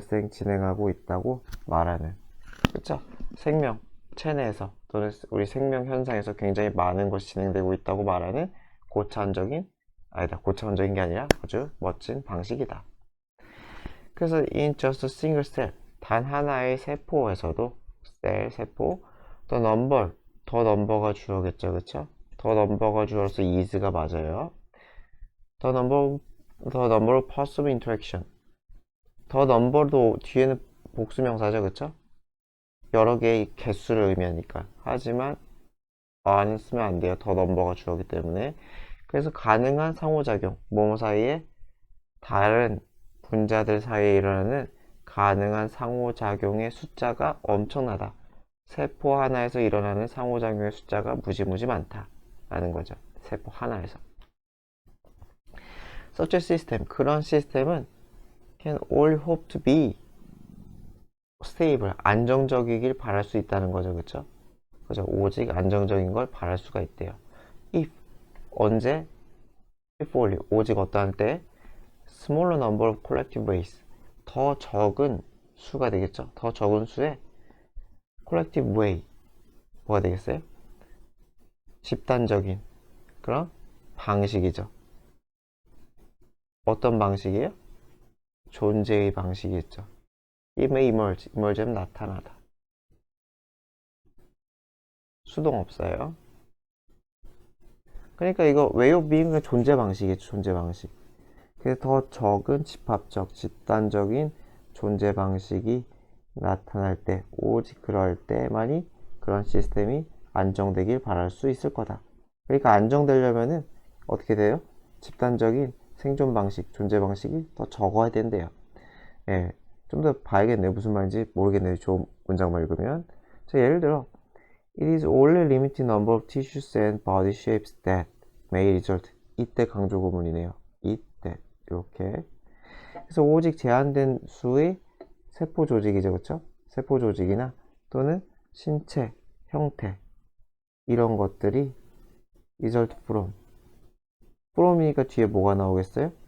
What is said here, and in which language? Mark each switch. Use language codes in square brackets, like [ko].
[ko] 진행하고 있다고 말하는. 그쵸? 생명, 체내에서 또는 우리 생명 현상에서 굉장히 많은 것이 진행되고 있다고 말하는 고차원적인 게 아니라 아주 멋진 방식이다. 그래서 [en] in just a single cell, [ko] 단 하나의 세포에서도 세포, 더 넘버가 주어겠죠. 그쵸? 더 넘버가 주어서 is가 맞아요. [en] 더 넘버 of possible interaction. [ko] 더 넘버도 뒤에는 복수명사죠. 그쵸? 여러 개의 개수를 의미하니까. 하지만 안 쓰면 안 돼요. 더 넘버가 주어기 때문에. 그래서 가능한 상호작용, 뭐뭐 사이에 다른 분자들 사이에 일어나는 가능한 상호작용의 숫자가 엄청나다. 세포 하나에서 일어나는 상호작용의 숫자가 무지무지 많다 라는 거죠. 세포 하나에서. [en] Such a system, [ko] 그런 시스템은 [en] can only hope to be stable, [ko] 안정적이길 바랄 수 있다는 거죠. 그쵸? 오직 안정적인 걸 바랄 수가 있대요. if, 언제? [en] if only, [ko] 오직 어떠한 때? [en] smaller number of collective ways, [ko] 더 적은 수가 되겠죠. 더 적은 수의 [en] collective way, [ko] 뭐가 되겠어요? 집단적인 그런 방식이죠. 어떤 방식이에요? 존재의 방식이겠죠. [en] It may emerge는 [ko] 나타나다. 수동 없어요. 그러니까 이거 [en] way of being [ko] 은 존재 방식이겠죠. 존재 방식. 그래서 더 적은 집합적, 집단적인 존재 방식이 나타날 때, 오직 그럴 때만이 그런 시스템이 안정되길 바랄 수 있을 거다. 그러니까 안정되려면은 어떻게 돼요? 집단적인 생존 방식, 존재 방식이 더 적어야 된대요. 예, 좀 더 봐야겠네요. 무슨 말인지 모르겠네요. 좋은 문장만 읽으면. 자, 예를 들어 [en] It is only limited number of tissues and body shapes that may result. [ko] 이때 강조 구문이네요. 이때 이렇게. 그래서 오직 제한된 수의 세포 조직이죠, 그렇죠? 세포 조직이나 또는 신체 형태 이런 것들이 [en] result from [ko] 이니까 뒤에 뭐가 나오겠어요?